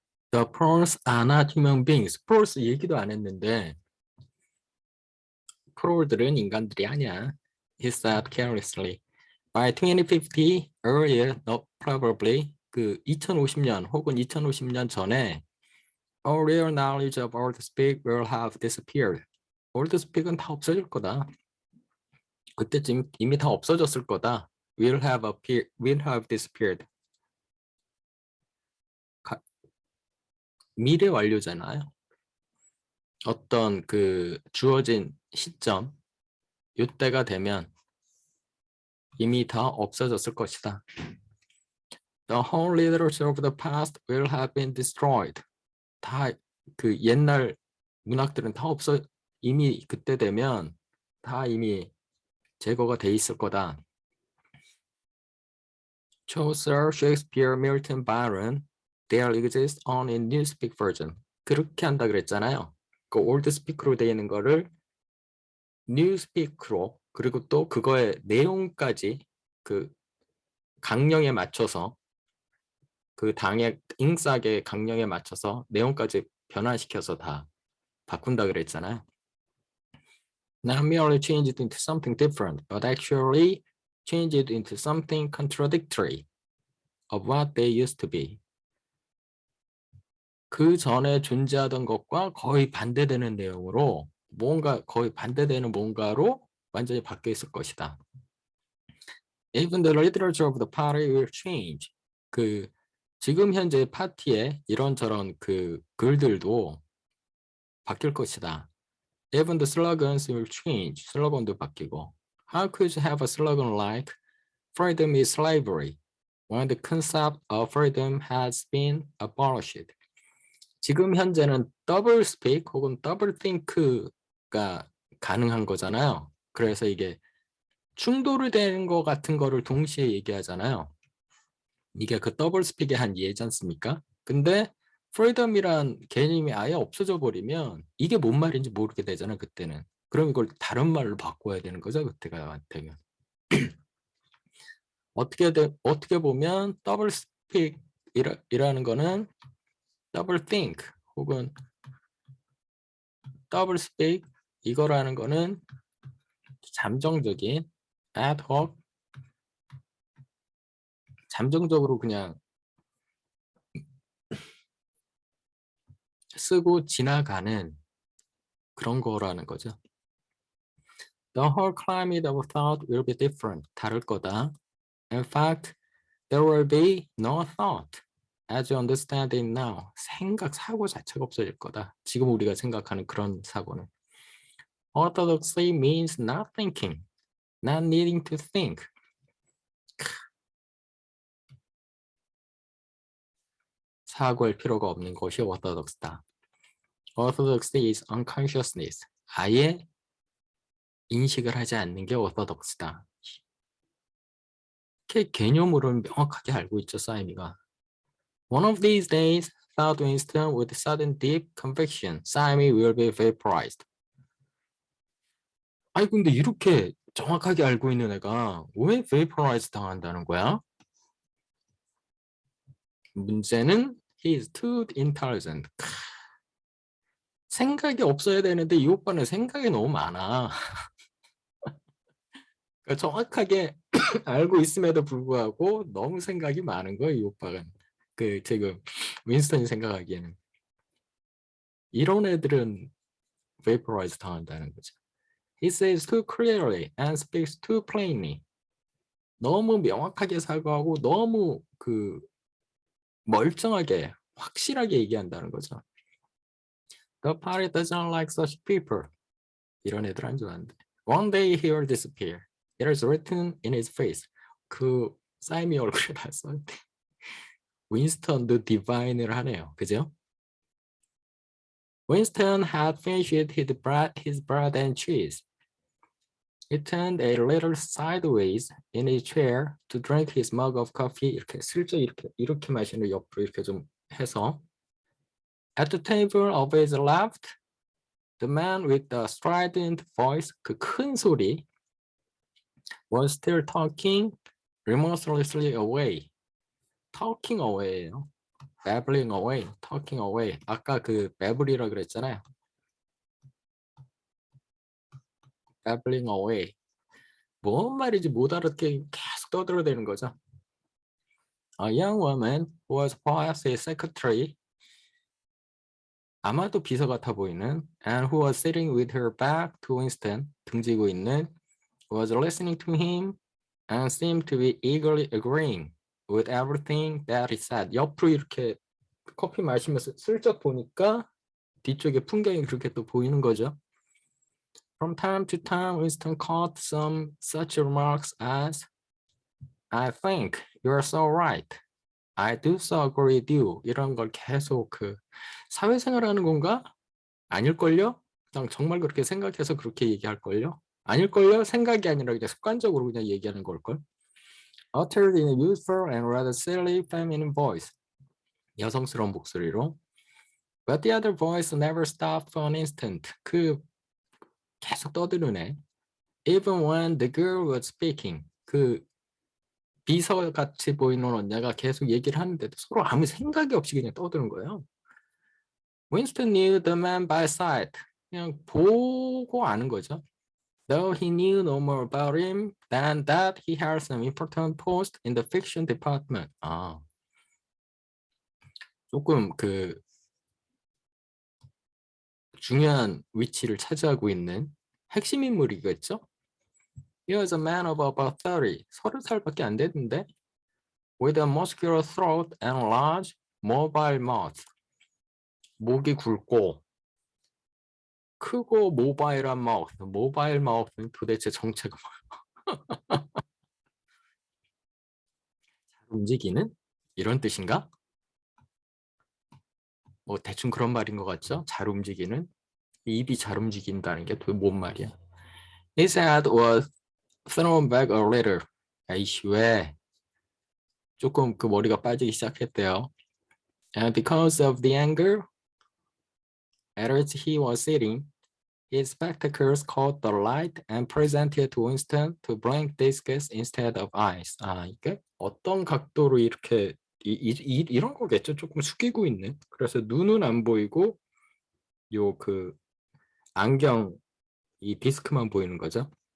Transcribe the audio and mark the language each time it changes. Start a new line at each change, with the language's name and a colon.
English: The prawns are not human beings.
Korean: prawns 얘기도 안 했는데 프롤들은 인간들이 아니야.
English: He said carelessly. By 2050, earlier, not probably,
Korean: 그 2050년 혹은 2050년 전에
English: all real knowledge of old speak will have disappeared.
Korean: old speak은 다 없어질 거다. 그때쯤 이미 다 없어졌을 거다.
English: will have disappeared.
Korean: 미래 완료잖아요. 어떤 그 주어진 시점, 이때가 되면 이미 다 없어졌을 것이다.
English: The whole literature of the past will have been destroyed.
Korean: 다 그 옛날 문학들은 다 이미 그때 되면 다 이미 제거가 돼 있을 거다.
English: Chaucer, Shakespeare, Milton, Byron, there exists only a newspeak version.
Korean: 그렇게 한다 그랬잖아요. 그 올드스피크로 되어 있는 거를 뉴스피크로 그리고 또 그거의 내용까지 그 강령에 맞춰서 그 당의 잉삭의 강령에 맞춰서 내용까지 변화시켜서 다 바꾼다 그랬잖아요.
English: Not merely changed into something different, but actually changed into something contradictory of what they used to be.
Korean: 그 전에 존재하던 것과 거의 반대되는 내용으로 뭔가 거의 반대되는 뭔가로 완전히 바뀌어 있을 것이다.
English: Even the literature of the party will change.
Korean: 그 지금 현재 파티에 이런저런 그 글들도 바뀔 것이다.
English: Even the slogans will change.
Korean: 슬로건도 바뀌고.
English: How could you have a slogan like freedom is slavery when the concept of freedom has been abolished?
Korean: 지금 현재는 double speak 혹은 double think가 가능한 거잖아요. 그래서 이게 충돌이 되는 것 같은 거를 동시에 얘기하잖아요. 이게 그 더블 스픽의 한 예지 않습니까? 근데 프리덤이란 개념이 아예 없어져 버리면 이게 뭔 말인지 모르게 되잖아요. 그때는. 그럼 이걸 다른 말로 바꿔야 되는 거죠. 그때가 되면. 어떻게 보면 더블 스픽이라는 거는 더블 think 혹은 더블 스픽 이거라는 거는 잠정적인 ad hoc 잠정적으로 그냥 쓰고 지나가는 그런 거라는 거죠.
English: The whole climate of thought will be different.
Korean: 다를 거다.
English: In fact, there will be no thought as you understand it now.
Korean: 사고 자체가 없어질 거다. 지금 우리가 생각하는 그런 사고는.
English: Orthodoxy means not thinking, not needing to think.
Korean: 사고할 필요가 없는 것이 orthodox다.
English: Orthodoxy is unconsciousness.
Korean: 아예 인식을 하지 않는 게 orthodox다. 이렇게 개념으로는 명확하게 알고 있죠, 사이미가.
English: One of these days, thought Winston with sudden deep conviction, Simon will be vaporized.
Korean: 아니 근데 이렇게 정확하게 알고 있는 애가 왜 vaporize 당한다는 거야? 문제는
English: he is too intelligent.
Korean: 생각이 없어야 되는데 이 오빠는 생각이 너무 많아. 그러니까 정확하게 알고 있음에도 불구하고 너무 생각이 많은 거야, 이 오빠가. 그 지금 윈스턴이 생각하기에는 이런 애들은 vaporize 당한다는 거죠.
English: He says too clearly and speaks too plainly.
Korean: 너무 명확하게 사고하고 너무 그 멀쩡하게 확실하게 얘기한다는 거죠.
English: The party doesn't like such people.
Korean: 이런 애들 안 좋아하는데.
English: One day he will disappear. It is written in his face.
Korean: 그 사이미 얼굴에 다 써있대. 윈스턴
English: the divine
Korean: 을 하네요. 그죠?
English: Winston had finished his bread and cheese. He turned a little sideways in his chair to drink his mug of coffee.
Korean: 이렇게 슬쩍 이렇게 마시는 옆으로 이렇게 좀 해서.
English: At the table of his left, the man with the strident voice,
Korean: 그 큰 소리,
English: was still talking remorselessly away. Talking away예요. babbling away, talking away.
Korean: 아까 그 babble이라 그랬잖아요.
English: babbling away.
Korean: 뭔 말인지 못 알아듣게 계속 떠들어대는 거죠.
English: A young woman who was perhaps his secretary,
Korean: 아마도 비서 같아 보이는,
English: and who was sitting with her back to Winston,
Korean: 등지고 있는,
English: was listening to him and seemed to be eagerly agreeing with everything that he said.
Korean: 옆으로 이렇게 커피 마시면서 슬쩍 보니까 뒤쪽에 풍경이 그렇게 또 보이는 거죠.
English: From time to time, Winston caught some such remarks as, I think you're so right. I do so agree with you.
Korean: 이런 걸 계속 그 사회생활하는 건가? 아닐걸요? 그냥 정말 그렇게 생각해서 그렇게 얘기할걸요? 아닐걸요? 생각이 아니라 그냥 습관적으로 그냥 얘기하는 걸걸?
English: Uttered in a youthful and rather silly feminine voice.
Korean: 여성스러운 목소리로.
English: But the other voice never stopped for an instant.
Korean: 그 계속 떠드는 애.
English: Even when the girl was speaking.
Korean: 그 비서같이 보이는 언니가 계속 얘기를 하는데도 서로 아무 생각이 없이 그냥 떠드는 거예요.
English: Winston knew the man by sight.
Korean: 그냥 보고 아는 거죠.
English: Though he knew no more about him than that he held some important post in the fiction department.
Korean: 아, 조금 그 중요한 위치를 차지하고 있는 핵심 인물이겠죠?
English: He was a man of about 30.
Korean: 30살밖에 안 됐는데
English: with a muscular throat and large mobile mouth.
Korean: 목이 굵고 크고 모바일한 마우스. 모바일 마우스는 도대체 정체가 뭐야? 잘 움직이는? 이런 뜻인가? 뭐 대충 그런 말인 것 같죠? 잘 움직이는? 입이 잘 움직인다는 게 도대체 뭔 말이야?
English: His head was thrown back a little.
Korean: 아이씨 왜? 조금 그 머리가 빠지기 시작했대요.
English: And because of the anger at which he was sitting, his spectacles caught the light and presented to Winston to blank discs instead of eyes.
Korean: 아, 이게 어떤 각도로 이렇게 이런 거겠죠? 조금 숙이고 있는. 그래서 눈은 안 보이고 요 그 안경 이 디스크만 보이는 거죠.